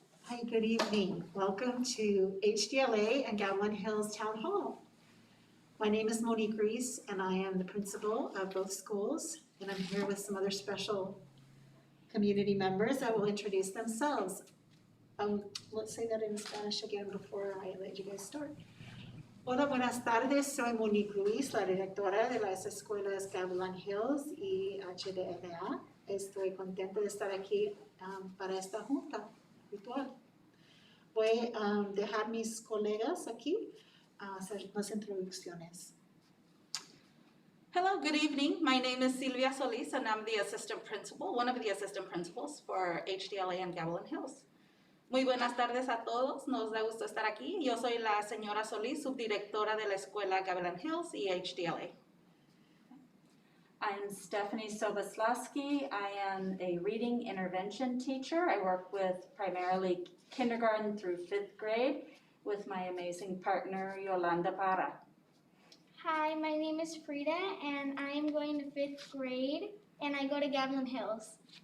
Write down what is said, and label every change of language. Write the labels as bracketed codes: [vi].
[en] Hi, good evening. Welcome to HDLA and Gavilan Hills Town Hall. My name is Monique Reese, and I am the principal of both schools, and I'm here with some other special community members that will introduce themselves. Let's say that in Spanish again before I let you guys start. [es] Hola, buenas tardes. Soy Monique Ruiz, la directora de las escuelas Gavilan Hills y HDLA. Estoy contenta de estar aquí para esta junta virtual. Voy a dejar mis colegas aquí a hacer las introducciones. [en] Hello, good evening. My name is Silvia Solis, and I'm the assistant principal, one of the assistant principals for HDLA and Gavilan Hills. [es] Muy buenas tardes a todos. Nos da gusto estar aquí. Yo soy la señora Solis, subdirectora de la escuela Gavilan Hills y HDLA. [en] I'm Stephanie Soboslawski. I am a reading intervention teacher. I work with primarily kindergarten through 5th grade with my amazing partner, Yolanda Parra. Hi, my name is Frida, and I am going to 5th grade, and I go to Gavilan Hills.